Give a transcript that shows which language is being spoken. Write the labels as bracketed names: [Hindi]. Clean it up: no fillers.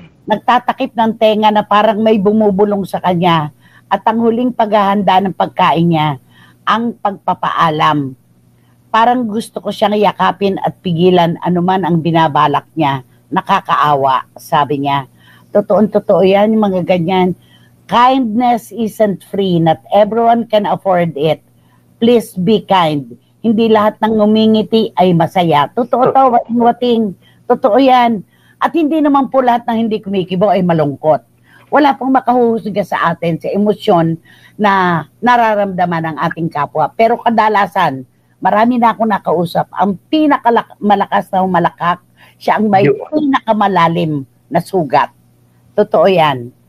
[Filipino] Nagtatakip ng tenga na parang may bumubulong sa kanya. At ang huling paghahanda ng pagkain niya, ang pagpapaalam. Parang gusto ko siyang yakapin at pigilan anuman ang binabalak niya. Nakakaawa, sabi niya. Totoo yan, yung mga ganyan. [English] Kindness isn't free. Not everyone can afford it. Please be kind. [Filipino] Hindi lahat ng ngumingiti ay masaya. Totoo to, wating. Totoo yan. At hindi naman po lahat ng hindi kumikibo ay malungkot. Wala pong makahuhusga sa atin sa emosyon na nararamdaman ng ating kapwa. Pero kadalasan, marami na ako nakausap, ang pinakamalakas na malakak, siya ang may pinakamalalim na sugat. Totoo yan.